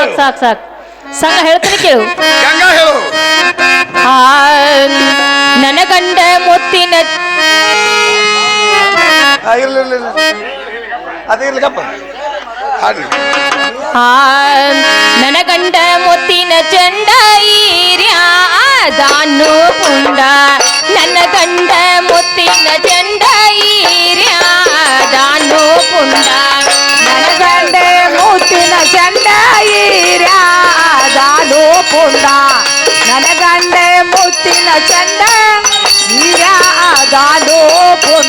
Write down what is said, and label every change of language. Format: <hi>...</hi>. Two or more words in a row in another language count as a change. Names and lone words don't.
<kn>ಸಾಕ್ ಸಾಕ್ ಸಂಘ ಹೇಳ್ತೀನಿ ಕೇಳು. ಗಂಗಾ ಹೇಳು. ಆ, ನನ್ನ ಗಂಡ ಮುತ್ತಿನ ಅದಿರ್ಲಿಗಪ್ಪ ಹಾಡ್ರಿ. ಆ, ನನ್ನ ಗಂಡ ಮುತ್ತಿನ ಚಂಡ ಈರ್ಯಾದಾನು ಪುಂಡ, ನನ್ನ ಗಂಡ ಮುತ್ತಿನ ಚಂಡ ಈರ್ಯಾದಾನು ಪುಂಡ, ನನ್ನ ಗಂಡೆ ಮುತ್ತಿನ ಚಂಡ ಈರ್ಯಾದಾನು ಪುಂಡ, ನನ್ನ ಗಂಡೆ ಮುತ್ತಿನ ಚಂಡ ಈರ್ಯಾದಾನು ಪುಂಡ,</kn>